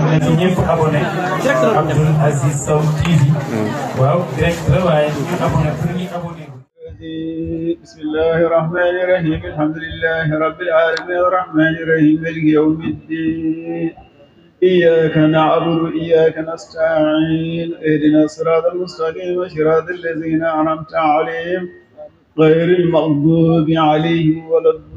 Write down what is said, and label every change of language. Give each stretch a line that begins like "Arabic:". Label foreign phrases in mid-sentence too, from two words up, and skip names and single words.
Wolof: na ci ñëpp abonné Abdoul Aziz Sow TV waaw direct la waaye ñu abonné pour ñu abonné
Arabic: بسم الله الرحمن الرحيم الحمد لله رب العالمين الرحمن الرحيم مالك يوم الدين إياك نعبد وإياك نستعين اهدنا الصراط المستقيم صراط الذين أنعمت عليهم غير المغضوب عليهم ولا